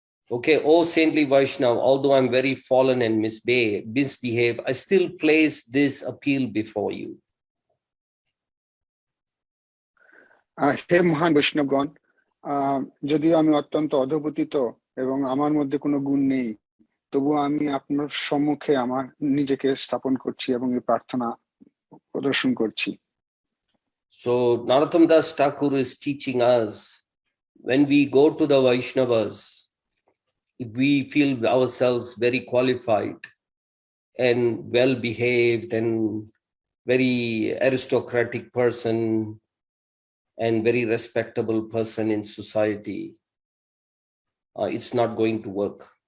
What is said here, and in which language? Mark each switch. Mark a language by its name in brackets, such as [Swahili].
[English] Okay, oh saintly Vaishnava, although I'm very fallen and misbehave, I still place this appeal before you. [Bangla] হে মহান বৈষ্ণবগণ, যদিও আমি অত্যন্ত অধঃপতিত এবং আমার মধ্যে কোনো গুণ নেই, তবু আমি আপনার সম্মুখে আমার নিজেকে স্থাপন করছি এবং এই প্রার্থনা প্রদর্শন করছি। [English] So Narottam Das Thakur is teaching us, when we go to the Vaishnavas, if we feel ourselves very qualified and well behaved and very aristocratic person and very respectable person in society, it's not going to work.